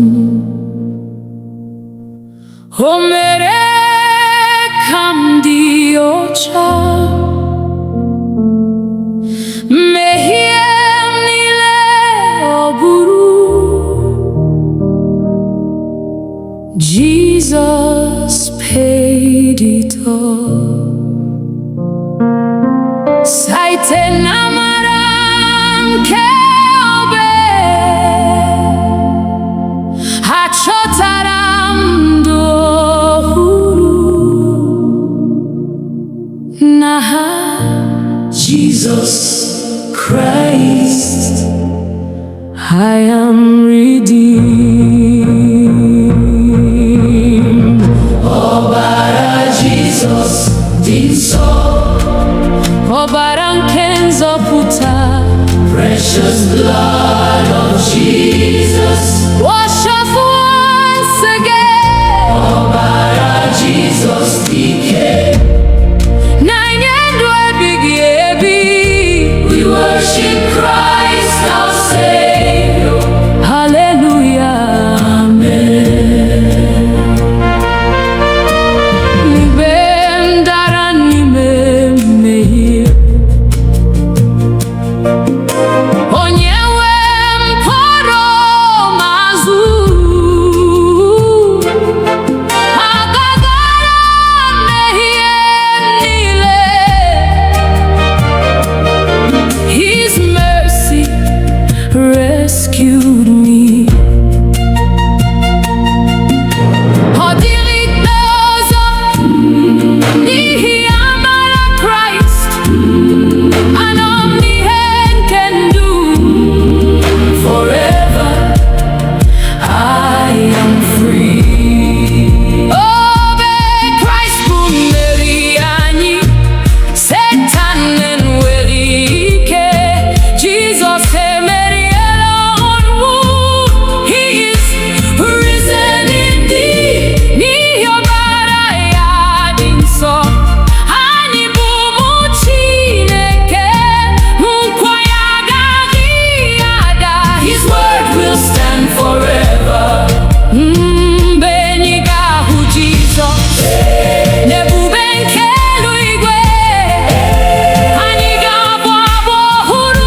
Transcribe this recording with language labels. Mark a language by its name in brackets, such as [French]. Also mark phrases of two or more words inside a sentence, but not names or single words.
[Igbo] m, o mere ka m dị ọcha, mmehie m niile ọ bụrụ. [English] Jesus paid it all. [Igbo] Site n'amara nke obe, achọtara m ndụ ọhụrụ n'aha Jesus Christ. [English] I am redeemed. [Igbo] Ọbara Jesus dị nsọ, ọbara nke nzọpụta. [English] Precious blood of Jesus, wash us once again. [Igbo] Ọbara Jesus dike, na-enye ndụ ebighị ebi. [English] We worship Christ our Savior. Hallelujah, amen. [Igbo] Mgbe m dara n'ime mmehie, onye nwe m kpọrọ m azụ. Agagara mmehie niile, [English] His mercy rescued me. [Igbo] Ọ dịghị ikpe ọzọ n'ihi amara Kraịst. Anọ m n'ihe nke ndụ. [English] Forever I am free. [Igbo] Obe Kraịst bụ mmeri anyị, Satan enweghị ike. Jesus emeriela ọnwụ. [English] He is risen indeed. [Igbo] N'ihi ọbara ya dị nsọ, anyị bụ ụmụ Chineke. Nkwa ya agaghị ada. [English] His word will stand forever. [Igbo] Mgbe anyị ga-ahụ Jizọs n'ebube nke eluigwe, anyị ga-abụ abụ ọhụrụ.